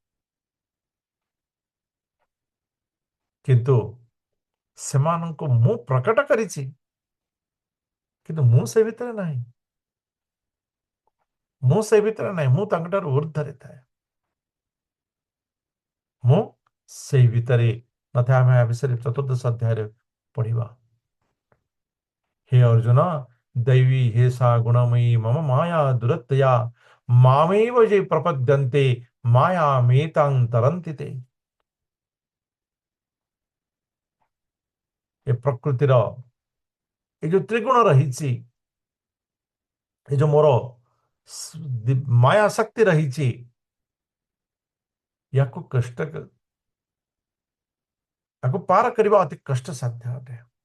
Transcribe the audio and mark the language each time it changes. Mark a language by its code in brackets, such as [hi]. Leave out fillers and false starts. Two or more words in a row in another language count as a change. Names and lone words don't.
[or] କିନ୍ତୁ ସେମାନଙ୍କୁ ମୁଁ ପ୍ରକଟ କରିଛି, କିନ୍ତୁ ମୁଁ ସେ ଭିତରେ ନାହିଁ। ମୁଁ ସେ ଭିତରେ ନାହିଁ, ମୁଁ ତାଙ୍କଠାରୁ ଉର୍ଦ୍ଧ୍ୱରେ ଥାଏ। ମୁଁ ସେଇ ଭିତରେ ନଥାଏ। ଆମେ ଏ ବିଷୟରେ ଚତୁର୍ଦ୍ଦଶ ଅଧ୍ୟାୟରେ ପଢିବା। [sa] हे अर्जुन, दैवी हे सा गुणमयी मम माया दुरत्यया मामेव ये प्रपद्यन्ते माया मेतां तरन्ति ते। [or] ଏ ପ୍ରକୃତିର ଏ ଯୋଉ ତ୍ରିଗୁଣ ରହିଛି, ଏ ଯୋଉ ମୋର ମାୟା ଶକ୍ତି ରହିଛି, ୟାକୁ ପାର କରିବା ଅତି କଷ୍ଟ ସାଧ୍ୟ ଅଟେ।